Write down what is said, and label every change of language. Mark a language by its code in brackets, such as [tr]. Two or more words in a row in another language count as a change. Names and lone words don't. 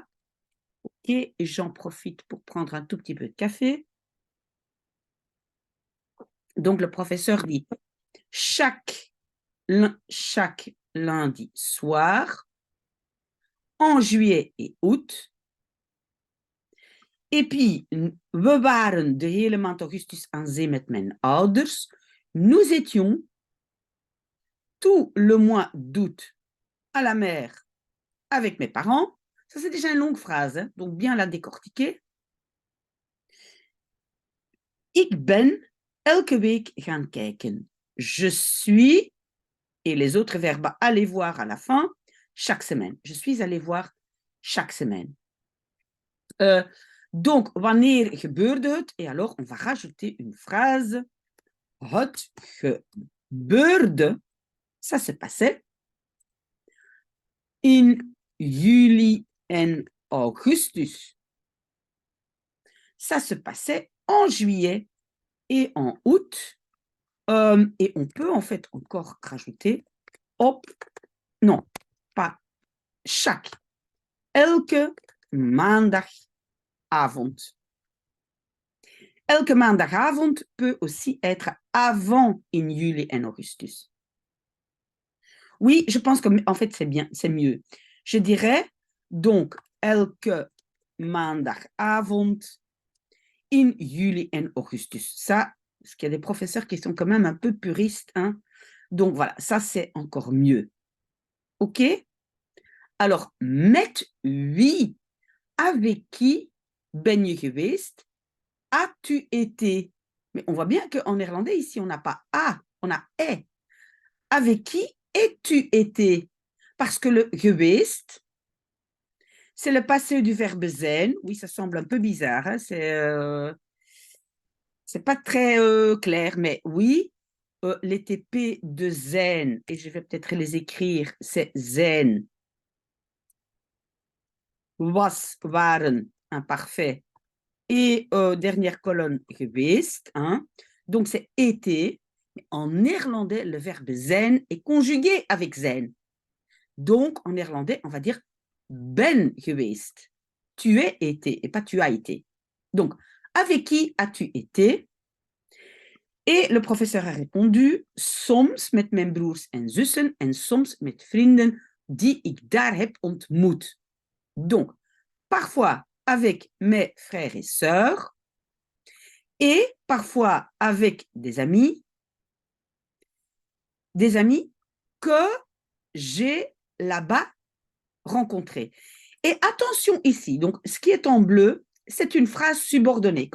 [fr] OK, et j'en profite pour prendre un tout petit peu de café. Donc, le professeur dit chaque lundi soir, en juillet et août. Et puis, [nl] we waren de hele maand augustus aan zee met mijn ouders. [fr] Nous étions tout le mois d'août à la mer avec mes parents. Ça, c'est déjà une longue phrase, hein, donc bien la décortiquer. [nl] Ik ben elke week gaan kijken. [fr] Je suis, et les autres verbes aller voir à la fin, chaque semaine. Je suis allé voir chaque semaine. Donc, [nl] wanneer gebeurde het? [fr] Et alors, on va rajouter une phrase. [nl] Het gebeurde, [fr] ça se passait [nl] in juli en augustus. [fr] Ça se passait en juillet et en août. Et on peut en fait encore rajouter op, non, pas chaque, [nl] elke maandagavond. Elke maandagavond [fr] peut aussi être avant [nl] in juli en augustus. [fr] Oui, je pense que en fait c'est bien, c'est mieux. Je dirais donc [nl] elke maandagavond in juli en augustus. [fr] Ça, parce qu'il y a des professeurs qui sont quand même un peu puristes, hein. Donc voilà, ça c'est encore mieux. OK? [nl] Alors, met wie, [fr] avec qui [nl] ben je geweest? [fr] As-tu été? Mais on voit bien qu'en néerlandais, ici, on n'a pas a, on a est. Avec qui es-tu été? Parce que le geweest, c'est le passé du verbe zijn. Oui, ça semble un peu bizarre, hein? C'est pas très clair, mais oui, les TP de zijn, et je vais peut-être les écrire, c'est [nl] zijn, was, waren, [fr] imparfait, et dernière colonne, geweest, hein? Donc c'est été, mais en néerlandais, le verbe zijn est conjugué avec zijn. Donc en néerlandais, on va dire [nl] ben geweest. [fr] Tu es été, et pas tu as été. Donc, avec qui as-tu été? Et le professeur a répondu, [nl] soms met mijn broers en zussen en soms met vrienden die ik daar heb ontmoet. [fr] Donc, parfois avec mes frères et sœurs et parfois avec des amis que j'ai là-bas rencontrés. Et attention ici, donc ce qui est en bleu, c'est une phrase subordonnée.